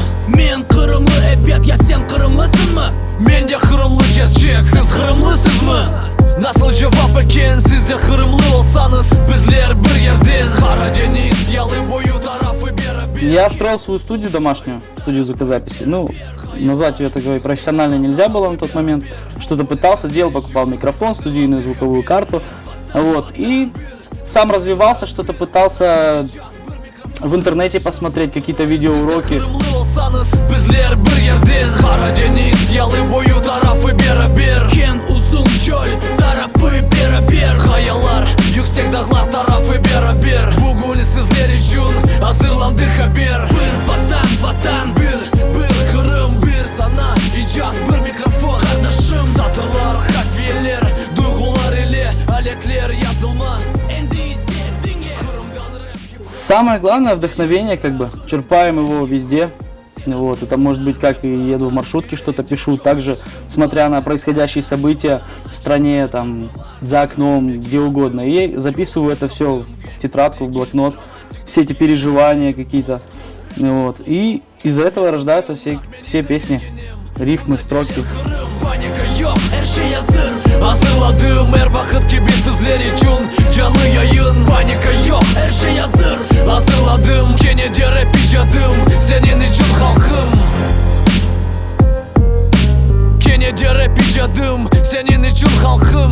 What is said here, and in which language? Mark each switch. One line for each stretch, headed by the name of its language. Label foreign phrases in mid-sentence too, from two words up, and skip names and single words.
Crimean Tatar: Men Kırımlı ebet ya sen Kırımlısınmı? Men de Kırımlı gerçek, siz Kırımlısızmı? Nasıl cevap eken siz de Kırımlı olsanız? Bizler bir yerden Karadeniz yalı boyu tarafı beraber.
Russian: Я строил свою студию домашнюю, студию звукозаписи. Ну, назвать ее такой профессиональной нельзя было на тот момент. Что-то пытался, делал, покупал микрофон, студийную звуковую карту. Вот. И сам развивался, что-то пытался в интернете посмотреть, какие-то видеоуроки.
Crimean Tatar: Kırımlı olsanız bizler bir yerden Karadeniz yalı boyu tarafı beraber. Ken uzun çöl tarafı beraber. Kayalar, yüksek dağlar tarafı beraber. Bugün sizler için hazırlandı haber. Bir vatan Bir Kırım, bir sana icat, bir mikrofon. kardeşim. Satırlar, kafiyeler, duygular ile aletler yazılma. En iyisi dinle. Kırım'dan rap.
Russian: Самое главное вдохновение, как бы, черпаем его везде. Вот, это может быть как и еду в маршрутке, что-то пишу, также смотря на происходящие события в стране, там, за окном, где угодно. И записываю это все в тетрадку, в блокнот, все эти переживания какие-то. Вот. И из-за этого рождаются все песни, рифмы, строки.
Crimean Tatar: Kırım, panika yok, Her şey hazır. hazırladığım her vakit gibi sizler için canlı yayın. Panika yok, Her şey hazır. hazırladım Kennedy rap icadım senin için halkım. Kennedy rap icadım senin için halkım.